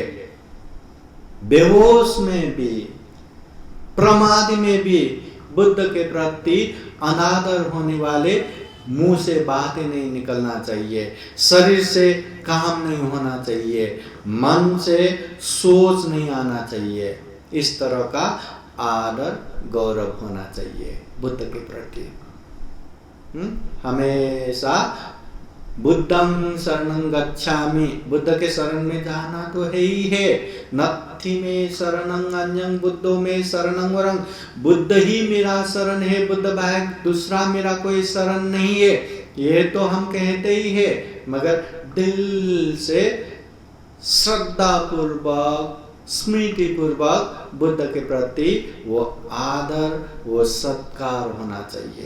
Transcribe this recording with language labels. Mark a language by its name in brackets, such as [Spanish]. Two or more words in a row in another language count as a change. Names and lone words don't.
[Hindi] बेहोश में भी, प्रमाद में भी बुद्ध के प्रति अनादर होने वाले मुंह से बातें नहीं निकलना चाहिए, शरीर से काम नहीं होना चाहिए, मन से सोच नहीं आना चाहिए। इस तरह का आदर गौरव होना चाहिए बुद्ध के प्रति। [Pali] हमेशा बुद्धं शरणं गच्छामि, [Hindi] बुद्ध के शरण में जाना तो है ही है। [Pali] नत्थि में शरणं अन्यं बुद्धो में शरणं वरं, [Hindi] बुद्ध ही मेरा शरण है, बुद्ध बाहर दूसरा मेरा कोई शरण नहीं है। ये तो हम कहते ही है, मगर दिल से श्रद्धा पूर्वक, स्मृति पूर्वक बुद्ध के प्रति वो आदर, वो सत्कार होना चाहिए।